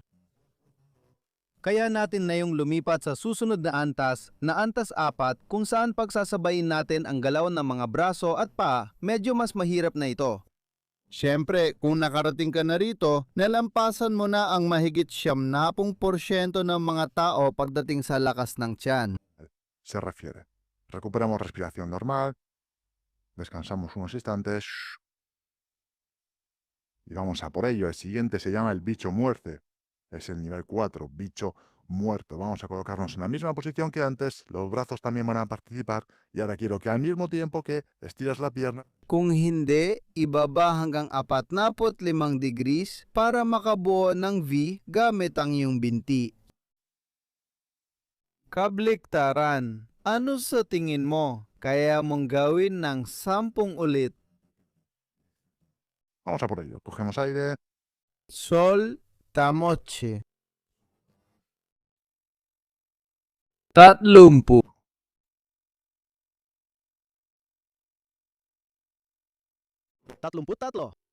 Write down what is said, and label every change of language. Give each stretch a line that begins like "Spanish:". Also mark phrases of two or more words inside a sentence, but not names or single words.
Filipino: Kaya natin na yung lumipat sa susunod na antas 4, kung saan pagsasabayin natin ang galaw ng mga braso at paa. Medyo mas mahirap na ito. Siyempre, kung nakarating ka na rito, nalampasan mo na ang mahigit 70% ng mga tao pagdating sa lakas ng tiyan.
Spanish: se refiere. Recuperamos respiración normal, descansamos unos instantes y vamos a por ello. El siguiente se llama el bicho muerte. Es el nivel 4, bicho muerto. Vamos a colocarnos en la misma posición que antes. Los brazos también van a participar. Y ahora quiero que al mismo tiempo que estiras la pierna,
Filipino: Kung hindi, ibaba hanggang 45 degrees para makabuo ng V gamit ang iyong binti. Kabliktaran. Ano sa tingin mo? Kaya mong gawin ng 10 ulit.
Spanish: vamos a por ello. Cogemos aire, Sol, tamoche. 30. 33.